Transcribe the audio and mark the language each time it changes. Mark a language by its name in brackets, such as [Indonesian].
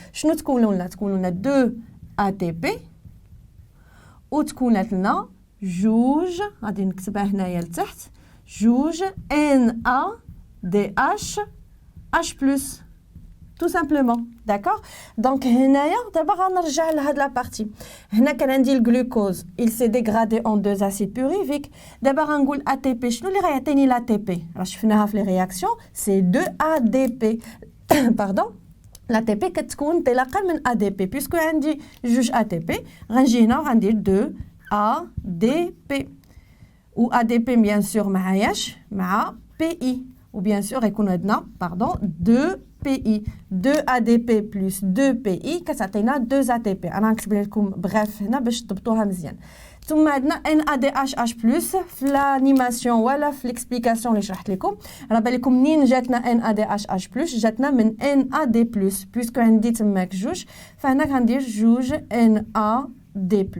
[Arabic] شنو تكونوا لنا 2 ATP وتكونت لنا جوج غادي نكتبها هنايا لتحت جوج NADH [French] tout simplement d'accord. [Arabic] donc هنايا دابا غنرجع لهاد لا بارتي. هنا كان عندي الجلوكوز [French] il s'est dégradé en 2 acides pyruviques. [Arabic] دابا غنقول ATP شنو اللي غيعطيني l'ATP راه شفناها في لي رياكسيون سي 2 ADP pardon. l'ATP كتكون طلاقه من ADP puisque عندي جوج ATP غنجي هنا وغندير 2 ADP و ADP bien sûr معاياش مع PI و bien sûr يكون عندنا pardon 2 PI 2 ADP plus 2 PI كتعطينا 2 ATP. انا غنكتب لكم بغاف هنا باش تضبطوها مزيان. ثم عندنا NADH+ في l'animation ولا في l'explication اللي شرحت لكم راه بالكم منين جاتنا NADH+ جاتنا من NAD+ puisque عندي تماك جوج فهنا غندير جوج NAD+.